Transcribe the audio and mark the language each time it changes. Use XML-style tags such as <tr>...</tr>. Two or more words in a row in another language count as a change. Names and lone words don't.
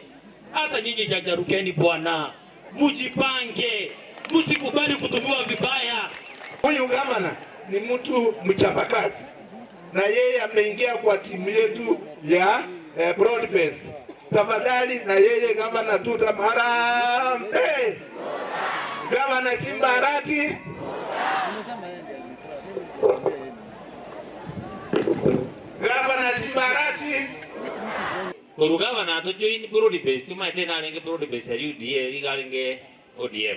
<sw>Hata nyinyi jajarukeni bwana. Mujipange. Msikubali kutumiwa vibaya. Huyu gavana ni mtu mchapakazi. Na yeye ameingia kwa timu yetu ya</sw> <en>broad base.</en> <sw>Tafadhali na yeye gavana tutamharambe. Gavana Simbarati. Gavana Simbarati. Gavana atojoin</sw> <en>broad base</en> <sw>tumaitena lenge</sw> <en>broad base</en> <sw>ya UDA igalinge ODM.</sw>